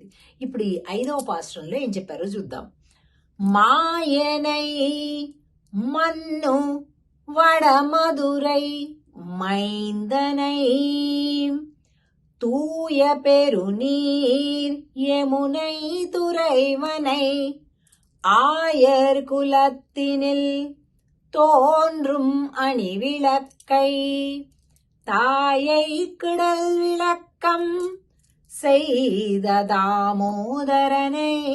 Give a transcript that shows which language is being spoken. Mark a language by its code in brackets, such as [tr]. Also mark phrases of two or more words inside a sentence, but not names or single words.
[te] ఇప్పుడు ఈ 5వ పాశురంలో ఏం చెప్పారో చూద్దాం. [ta] மாயனை மன்னு வடமதுரை மைந்தனை தூய பெருநீர் யமுனை துறைவனை ஆயர் குலத்தினில் தோன்றும் அணி விளக்கை தாயை கிடல் விளக்கம் செய்த தாமோதரனை